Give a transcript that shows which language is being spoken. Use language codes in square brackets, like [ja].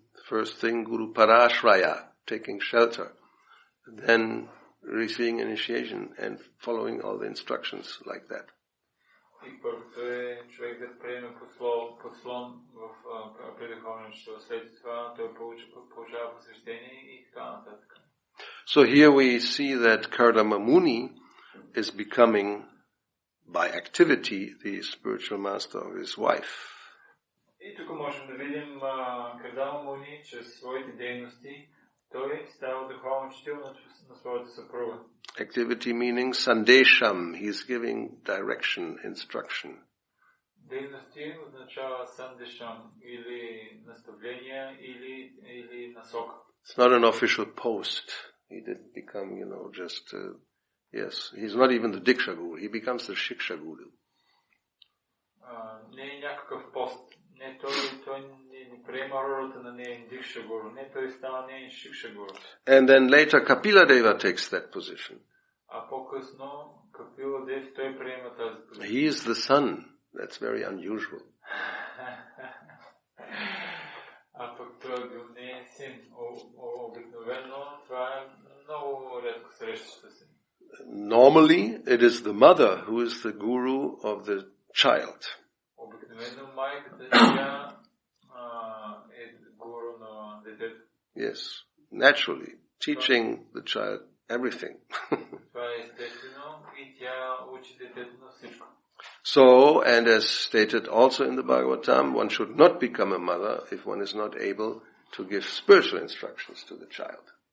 [en] First thing, Guru Parashraya, taking shelter, then receiving initiation and following all the instructions like that. [bg] И първото е човек да приеме подслон в предуховния учител. След това той получава посвещение и така нататък. [en] So here we see that Kardama Muni is becoming, by activity, the spiritual master of his wife. [bg] И тук можем да видим Кардама Муни, чрез своите дейности, той става духовен учител на своята съпруга. [en] Activity meaning sandesham, he is giving direction, instruction. [bg] Дейности означава сандешам, или наставление, или насока. [en] It's not an official post. He didn't become, just, yes, he's not even the Diksha Guru. He becomes the Shiksha Guru. [bg] Не е някакъв пост. Не, той не приема ролята на неин Дикша Гуру. Не, той става неин Шикша Гуру. [en] And then later Kapila Deva takes that position. [bg] А по-късно Капила Дев той приема тази позиция. [en] He is the son. That's very unusual. [bg] А пък той бил неин син. Обикновено това е много редко срещаща се. [en] Normally it is the mother who is the guru of the child. [bg] Обикновено майката тя е гуру на детето. [en] Yes, naturally, teaching the child everything. [bg] Това е естествено и тя учи детето на всичко. [en] So, and as stated also in the Bhagavatam, one should not become a mother if one is not able to give spiritual instructions to the child.